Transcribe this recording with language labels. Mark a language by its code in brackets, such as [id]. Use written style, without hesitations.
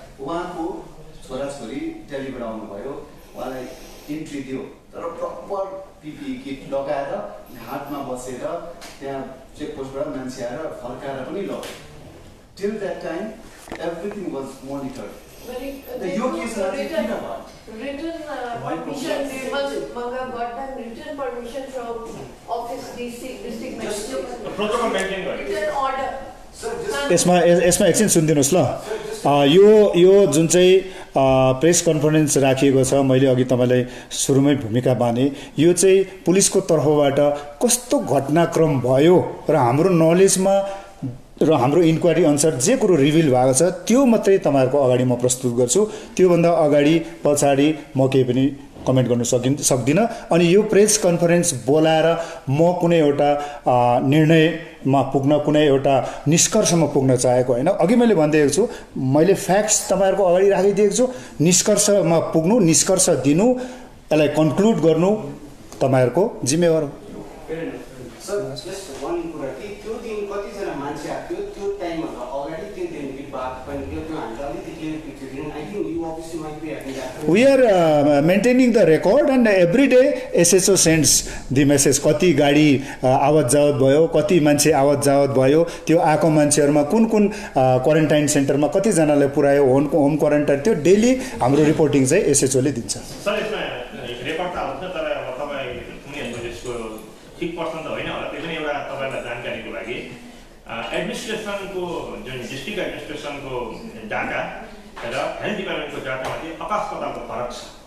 [ne] उहाँको छोराछोरी दिल्लीबाट आउनुभयो, उहाँलाई इन्ट्री दियो, तर प्रपर पिपिई किट लगाएर घाटमा बसेर त्यहाँ चेकपोस्टबाट मान्छे आएर फर्काएर पनि लग्यो. [en] Till that time everything was monitored. [ne] यो केसमा चाहिँ किन भयो? [en] Written permission, they must got them written permission from office district magistrate. [ne] Protocol maintain गर्नु. [en] Written order. [ne] यसमा एकछिन सुनिदिनुहोस् ल. यो जुन चाहिँ प्रेस कन्फरेन्स राखिएको छ, मैले अघि तपाईँलाई सुरुमै भूमिका बाने, यो चाहिँ पुलिसको तर्फबाट कस्तो घटनाक्रम भयो र हाम्रो नलेजमा र हाम्रो इन्क्वायरी अनुसार जे कुरो रिभिल भएको छ त्यो मात्रै तपाईँहरूको अगाडि म प्रस्तुत गर्छु. त्योभन्दा अगाडि पछाडि म केही पनि कमेन्ट गर्न सक्दिनँ. अनि यो प्रेस कन्फरेन्स बोलाएर म कुनै एउटा निर्णयमा पुग्न, कुनै एउटा निष्कर्षमा पुग्न चाहेको होइन. अघि मैले भनिदिएको छु, मैले फ्याक्ट्स तपाईँहरूको अगाडि राखिदिएको छु. निष्कर्षमा पुग्नु, निष्कर्ष दिनु, यसलाई कन्क्लुड गर्नु तपाईँहरूको जिम्मेवार हो. सर जस्ट वन कुरा कि त्यो दिन कतिजना मान्छे आएको थियो त्यो टाइमभन्दा अगाडि त्यो दिन विवाद पनि त्यो हामीलाई अलिकति क्लियर पिक्चर दिनु. [en] I think you officially might be having that. We are maintaining the record and every day SHO sends the message. [ne] कति गाडी आवत जावत भयो, कति मान्छे आवत जावत भयो, त्यो आएको मान्छेहरूमा कुन क्वारेन्टाइन सेन्टरमा कतिजनालाई पुर्यायो, होम क्वारेन्टाइन, त्यो डेली हाम्रो रिपोर्टिङ चाहिँ SHO ले दिन्छ. सर यसमा रेकर्ड त आउँछ, तर अब तपाईँ उनीहरूको त्यसको ठिक पर्सन त होइन होला. त्यो पनि एउटा तपाईँलाई जानकारीको लागि एडमिनिस्ट्रेसनको जुन डिस्ट्रिक्ट एडमिनिस्ट्रेसनको डाटा र हेल्थ डिपार्टमेन्टको डाटामा चाहिँ आकाश पातालको फरक छ.